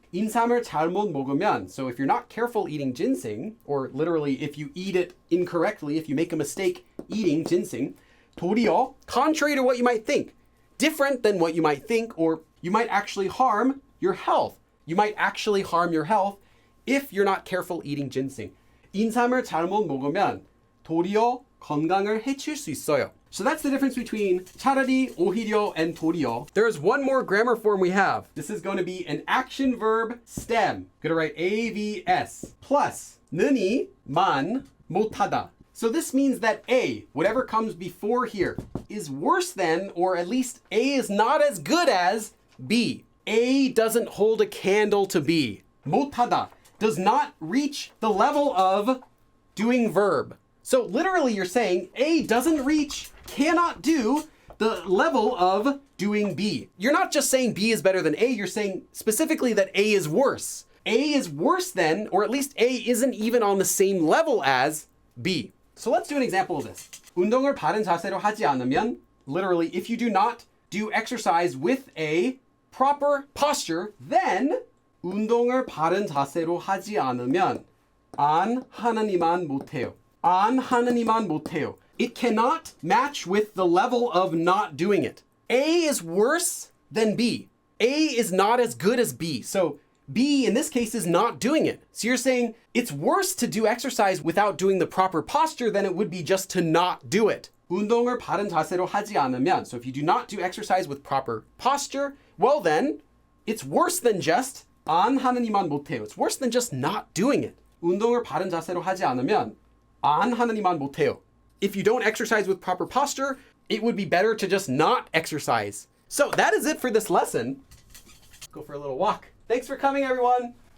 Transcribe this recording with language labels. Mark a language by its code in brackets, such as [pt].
[ko] 인삼을 잘못 먹으면, [en] so if you're not careful eating ginseng, or literally if you eat it incorrectly, if you make a mistake eating ginseng, 도리어, contrary to what you might think, different than what you might think, or you might actually harm your health. You might actually harm your health if you're not careful eating ginseng. [ko] 인삼을 잘못 먹으면 도리어 건강을 해칠 수 있어요. [en] So that's the difference between 차라리, 오히려, and 도리어. There's one more grammar form we have. This is going to be an action verb stem. Going to write AVS plus 느니, 만, 못하다. So this means that A, whatever comes before here, is worse than, or at least A is not as good as B. A doesn't hold a candle to B. 못하다 does not reach the level of doing verb. So literally you're saying A doesn't reach, cannot do the level of doing B. You're not just saying B is better than A, you're saying specifically that A is worse. A is worse than, or at least A isn't even on the same level as B. So let's do an example of this. [ko] 운동을 바른 자세로 하지 않으면, [en] literally, if you do not do exercise with a proper posture, then [ko] 운동을 바른 자세로 하지 않으면 안 하느니만 못해요. 안 하느니만 못해요. [en] It cannot match with the level of not doing it. A is worse than B. A is not as good as B. So B, in this case, is not doing it. So you're saying it's worse to do exercise without doing the proper posture than it would be just to not do it. [ko] 운동을 바른 자세로 하지 않으면. [en] So if you do not do exercise with proper posture, well then, it's worse than just [ko] 안 하느니만 못해요. [en] It's worse than just not doing it. [ko] 운동을 바른 자세로 하지 않으면 안 하느니만 못해요. [en] If you don't exercise with proper posture, it would be better to just not exercise. So that is it for this lesson. Go for a little walk. Thanks for coming, everyone.